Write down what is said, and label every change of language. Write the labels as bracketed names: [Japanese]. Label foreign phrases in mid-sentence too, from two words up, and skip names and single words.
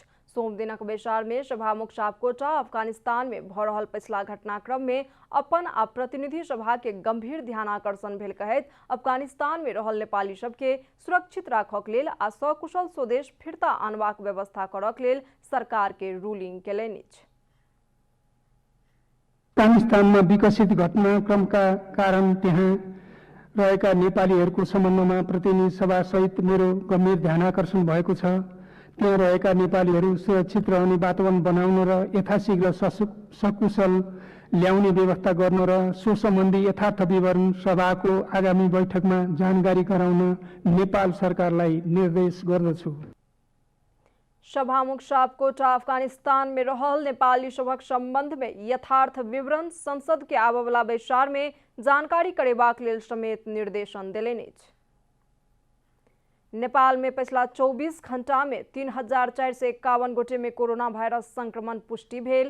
[Maithili] सोम दिनक बैसार में सभामुख सापकोटा अफगानिस्तान में भ रहल पछिला घटनाक्रम में अपन आ प्रतिनिधि सभा के गंभीर ध्यानाकर्षण भेल कहैत अफगानिस्तान में रहल नेपाली सबके सुरक्षित राखक लेल आ सकुशल स्वदेश फिरता आनबाक व्यवस्था करक लेल सरकार के रूलिंग केलनि अछि। [Nepali] अफगानिस्तानमा विकसित घटनाक्रमका कारण त्यहाँ रहेका नेपालीहरूको सम्बन्धमा प्रतिनिधि सभा सहित मेरो गम्भीर ध्यानाकर्षण भएको छ। त्यहाँ रहेका नेपालीहरू सुरक्षित रहने वातावरण बनाउन र यथाशीघ्र सकुशल ल्याउने व्यवस्था गर्न र सो सम्बन्धी यथार्थ विवरण सभाको आगामी बैठकमा जानकारी गराउन नेपाल सरकारलाई निर्देश गर्दछु। [Maithili] सभामुख सापकोटा अफगानिस्तान में रहल नेपाली सभक संबंध में यथार्थ विवरण संसद के आबयवला बैसार में जानकारी करेबाक लेल समेत निर्देशन देलनि अछि। नेपाल में पिछला 24 घंटा में 3451 गोटे में कोरोना वायरस संक्रमण पुष्टि भेल।